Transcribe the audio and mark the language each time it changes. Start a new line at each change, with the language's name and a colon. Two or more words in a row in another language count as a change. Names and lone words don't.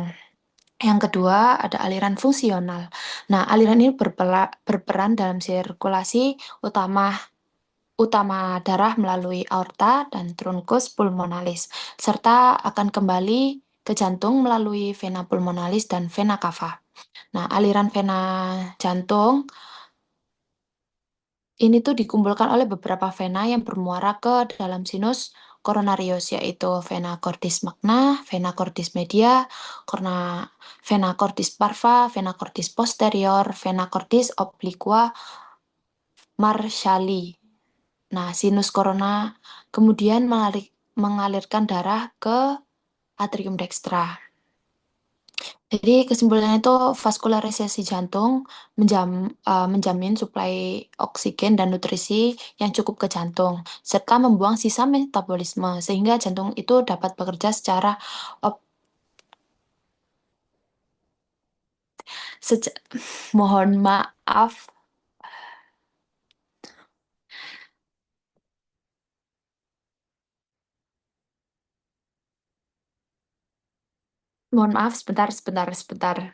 Indonesian: Yang kedua ada aliran fungsional. Nah, aliran ini berperan dalam sirkulasi utama darah melalui aorta dan
Latin: truncus pulmonalis,
Indonesian: serta akan kembali ke jantung melalui vena pulmonalis dan vena cava. Nah, aliran vena jantung ini tuh dikumpulkan oleh beberapa vena yang bermuara ke dalam
Latin: sinus coronarius,
Indonesian: yaitu
Latin: vena cordis magna, vena cordis media,
Indonesian: karena
Latin: vena cordis parva, vena cordis posterior, vena cordis obliqua, Marshalli.
Indonesian: Nah, sinus corona kemudian mengalirkan darah ke
Latin: atrium dextra.
Indonesian: Jadi kesimpulannya itu vaskularisasi jantung menjamin suplai oksigen dan nutrisi yang cukup ke jantung, serta membuang sisa metabolisme sehingga jantung itu dapat bekerja secara op- seca- mohon maaf, mohon maaf sebentar.